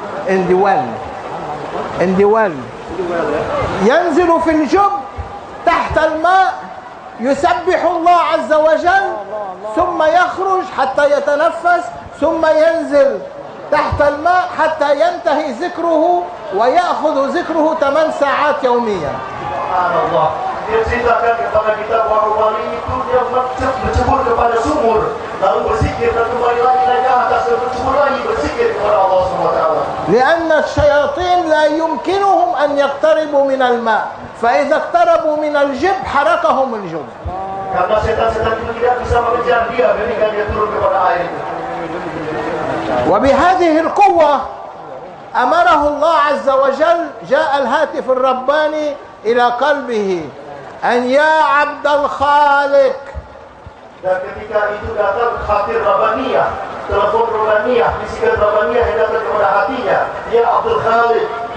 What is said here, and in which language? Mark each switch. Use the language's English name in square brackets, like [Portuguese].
[English] In the well. [Arabic] Yanzilu fi al-jub tahta al-ma' yusabbihu Allah 'azza wa jalla. ثم يخرج حتى يتنفس ثم ينزل تحت الماء حتى ينتهي ذكره ويأخذ ذكره 8 ساعات يوميا. سبحان الله. [Indonesian] Dia ceritakan kepada kita bahwa wali itu dia bercebur kepada sumur lalu berzikir dan kembali lagi naik ke atas dan bercebur lagi berzikir kepada Allah Subhanahu wa taala. [Arabic] لأن الشياطين لا يمكنهم أن يقتربوا من الماء فإذا اقتربوا من الجب حرقهم الجب. [Indonesian] Karena setan-setan itu tidak bisa mengejar dia ketika dia turun kepada air itu. [Arabic] وبهذه القوة أمره الله عز وجل جاء الهاتف الرباني إلى قلبه أن يا عبد الخالق. [Indonesian] Dan ketika itu datang khatir Rabbaniya, telepon Rabbaniya, bisikan Rabbaniya yang datang kepada hatinya, ya Abdul Khalid.